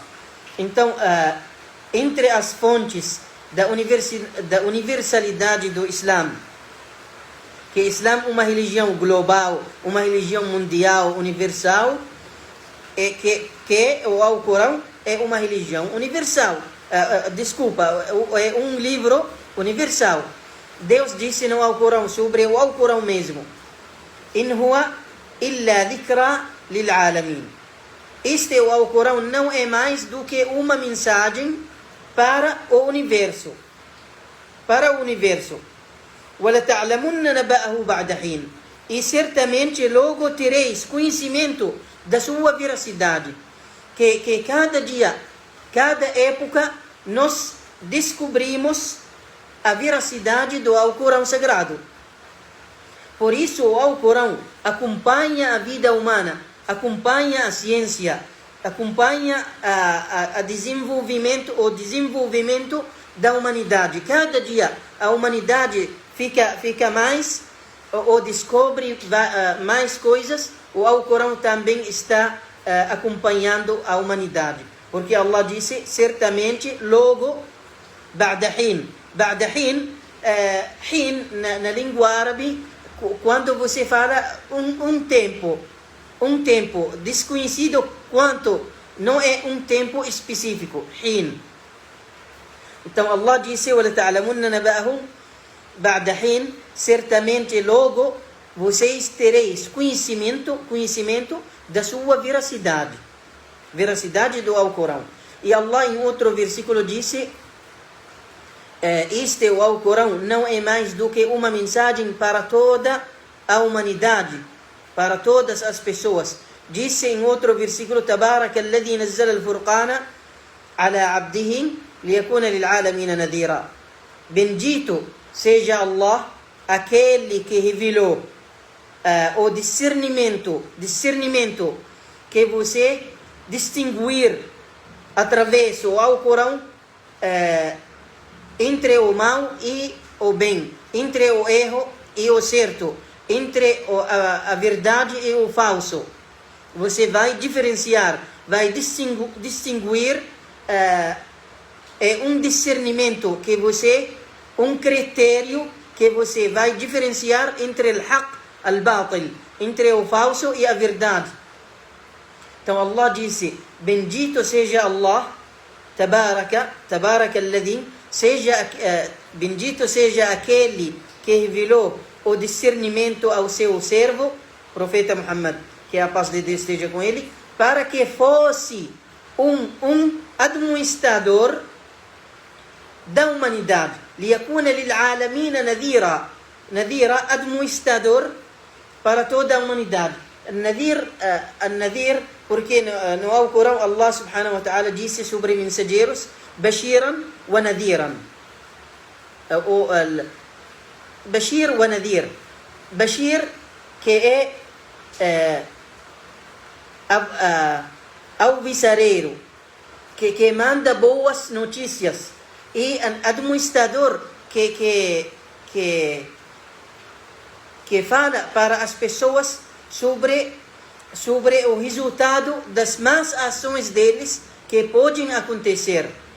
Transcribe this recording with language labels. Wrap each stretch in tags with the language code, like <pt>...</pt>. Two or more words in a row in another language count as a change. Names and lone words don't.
<pt>Então, entre as fontes da universalidade do Islã, que o Islã é uma religião global, uma religião mundial, universal, que o Alcorão é uma religião universal. É um livro universal. Deus disse no Alcorão sobre o Alcorão mesmo:</pt> <ar>إن هو إلا ذكرى للعالمين.</ar> <pt>Este o Alcorão não é mais do que uma mensagem para o universo. Para o universo.</pt> <ar>وَلَتَعْلَمُنَّ نَبَأَهُ بَعْدَ حِينٍ.</ar> <pt>E certamente logo tereis conhecimento da sua veracidade. Que cada dia, cada época, nós descobrimos a veracidade do Alcorão Sagrado. Por isso o Alcorão acompanha a vida humana, acompanha a ciência, acompanha o desenvolvimento da humanidade. Cada dia a humanidade fica mais, ou descobre mais coisas. O Alcorão também está acompanhando a humanidade. Porque Allah disse, certamente, logo,</pt> <ar>بعد حين. بعد حين,</ar> <pt>na língua árabe, quando você fala um tempo desconhecido quanto, não é um tempo específico, hin. Então Allah disse,</pt> <ar>وَلَتَعْلَمُنَّ نَبَأَهُ بَعْدَ حِينٍ,</ar> <pt>certamente logo vocês tereis conhecimento da sua veracidade do Alcorão. E Allah em outro versículo disse, este o Alcorão não é mais do que uma mensagem para toda a humanidade, para todas as pessoas. Disse em outro versículo,</pt> <ar>تبارك الذي نزل الفرقان على عبده ليكون للعالمين نذيرا.</ar> <pt>Bendito seja Allah, aquele que revelou o discernimento que você distinguir através do Alcorão entre o mal e o bem, entre o erro e o certo, entre a verdade e o falso. Você vai diferenciar, vai distinguir um discernimento que você, um critério que você vai diferenciar entre o</pt> <ar>الحق، الباطل,</ar> <pt>entre o falso e a verdade. Então Allah disse, bendito seja Allah,</pt> <ar>تبارك الذي,</ar> <pt>bendito seja aquele que revelou o discernimento ao seu servo, profeta Muhammad, que a paz de Deus esteja com ele, para que fosse um administrador da humanidade.</pt> <ar>ليكون للعالمين نذيرا,</ar> <pt>administrador para toda a humanidade. Nadir, porque no Alcorão Allah</pt> <ar>سبحانه وتعالى</ar> <pt>disse sobre mensageiros,</pt> <ar>بشيرا ونذيرا. بشير ونذير.</ar> <pt>Bashir, que é alvissareiro que manda boas notícias e administrador que fala para as pessoas sobre o resultado das más ações deles que podem acontecer.</pt>